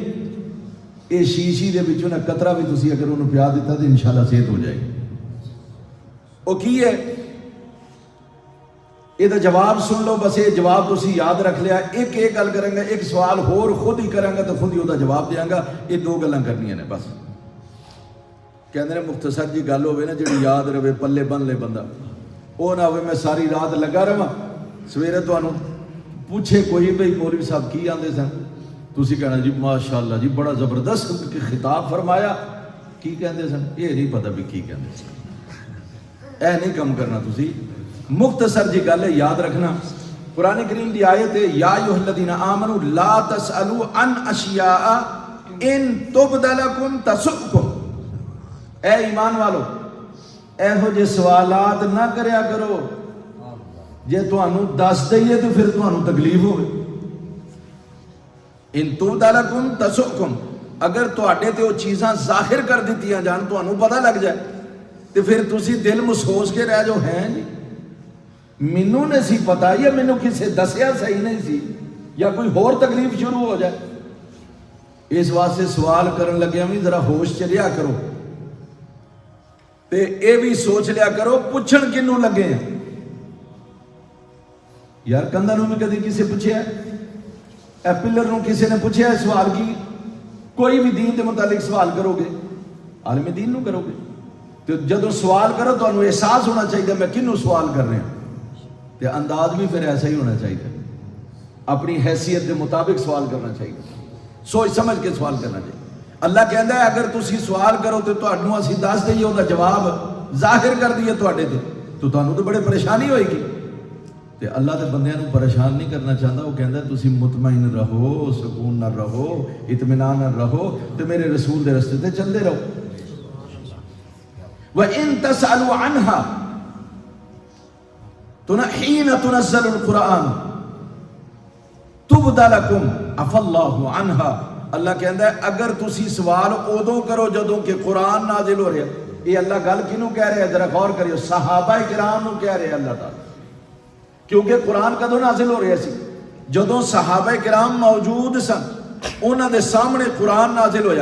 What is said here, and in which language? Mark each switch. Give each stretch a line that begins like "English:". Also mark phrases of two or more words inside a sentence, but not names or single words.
Punjabi: یہ شیشی دے وچوں نہ قطرہ بھی تسی اگر انہوں پیا دیتا تو
Urdu: انشاءاللہ صحت ہو جائے گی.
Punjabi: وہ کی ہے؟ یہ جواب سن لو بس. یہ جواب تسی یاد رکھ لیا. ایک گل کریں گا، ایک سوال ہور خود ہی کریں گا تو خود ہی وہ جواب دیاں گا. یہ دو گلاں کرنیاں نے بس. کہندے نے مختصر جی گل ہوے نا جڑی یاد رہے، پلے بن لے بندہ. وہ نہ ہوے میں ساری رات لگا رہا سویرے تانوں پوچھے کوئی بھئی مولوی صاحب کی آندے سن، تسی کہنا جی ماشاءاللہ جی بڑا زبردست خطاب فرمایا. کی کہندے سن یہ نہیں پتہ بھی کی کہندے سن. اے نہیں کم کرنا تسی. مختصر جی گل ہے، یاد رکھنا. قرآن کریم دی آیت ہے
Arabic: یا ایھا الذین آمنوا لا تسألوا عن اشیاء ان تبد لکم تسؤکم،
Punjabi: اے ایمان والو ایہو جے سوالات نہ کریا کرو جے تانوں دس دئیے تو پھر تانوں تکلیف ہوئے.
Arabic: ان تبد لکم تسؤکم،
Punjabi: اگر تواڈے تے وہ چیزاں ظاہر کر دتیاں جان تانوں پتہ لگ جائے تو پھر تسی دل محسوس کے رہ جاؤ ہیں جی مینوں نہیں سی پتا یا مینوں کسے دسیا صحیح نہیں سی یا کوئی ہور تکلیف شروع ہو جائے. اس واسطے سوال کرن لگیا بھی ذرا ہوش چ رہیا کرو تے اے بھی سوچ لیا کرو پوچھن کنوں لگے ہیں. یار کندھا نوں بھی کدی کسے پوچھیا اے پلر نوں کسے نے پوچھیا سوال کی؟ کوئی بھی دین دے متعلق سوال کرو گے عالم دین نوں کرو گے تو جدو سوال کرو تو انہوں احساس ہونا چاہیے میں کنوں سوال کر رہا ہوں تو انداز بھی پھر ایسا ہی ہونا چاہیے،
Urdu: اپنی حیثیت کے مطابق سوال کرنا چاہیے،
Punjabi: سوچ سمجھ کے سوال کرنا چاہیے.
Urdu: اللہ کہتا ہے
Punjabi: اگر تسی سوال کرو تو تانوں اسی دس دئیے وہ جواب ظاہر کر دیے تواڈے تے تو تانوں تو بڑے پریشانی ہوئے گی. تے اللہ تے بندیاں نوں پریشان نہیں کرنا چاہتا،
Urdu: وہ کہتا ہے
Punjabi: تسی مطمئن رہو، سکون نہ رہو، اطمینان نہ رہو تو میرے رسول دے رستے تے چلتے رہو.
Arabic: وَإِن تَسْأَلُوا عَنْهَا حِينَ تُنَزَّلُ الْقُرْآنُ تُبْدَ لَكُمْ عَفَا اللَّهُ عَنْهَا.
Urdu: اللہ کہتا ہے
Punjabi: اگر تسی سوال ادو کرو جدوں کہ قرآن نازل ہو رہا ہے. یہ اللہ گل کنوں کہہ رہے ہیں ذرا غور کریو، صحابہ کرام نوں کہہ رہے ہیں اللہ تعالی، کیونکہ قرآن کدوں نازل ہو رہا سی؟ جدوں صحابہ کرام موجود سن انہاں دے سامنے قرآن نازل ہویا.